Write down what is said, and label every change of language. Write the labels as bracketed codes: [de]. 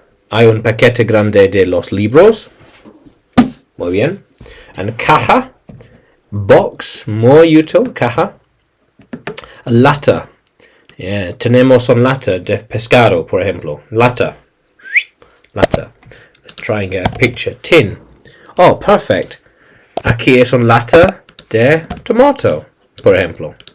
[es] Hay un paquete grande de los libros. Muy bien. And caja. Box. Muy útil. Caja. Lata. Yeah, tenemos un lata de pescado, por ejemplo. Lata. [en] Let's try and get a picture. Tin. Oh, perfect. [es] Aquí es un lata de tomato, por ejemplo.